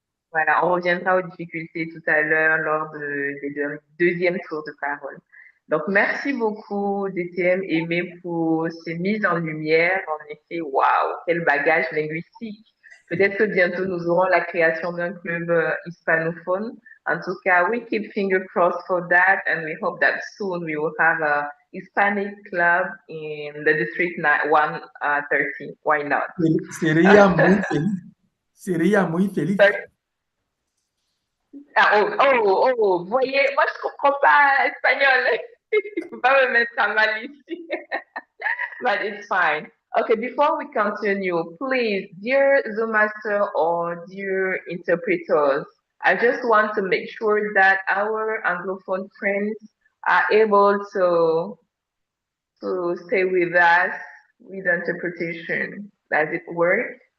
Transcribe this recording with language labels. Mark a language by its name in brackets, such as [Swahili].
[French] Voilà, on reviendra aux difficultés tout à l'heure lors des deuxième tour de parole. Donc, merci beaucoup, DTM Aimé, pour ces mises en lumière. En effet, waouh, quel bagage linguistique. Peut-être que bientôt nous aurons la création d'un club hispanophone. En tout cas, [English] we keep fingers crossed for that, and we hope that soon we will have a Hispanic club in the district 130. Why not? [Spanish] Sería muy feliz. Sería muy feliz. [French] Ah, oh, voyez, moi je comprends pas espagnol. Il faut pas me mettre à mal ici. [English] But it's fine. Okay, before we continue, please, dear Zoom master or dear interpreters, I just want to make sure that our Anglophone friends are able to stay with us with interpretation. Does it work?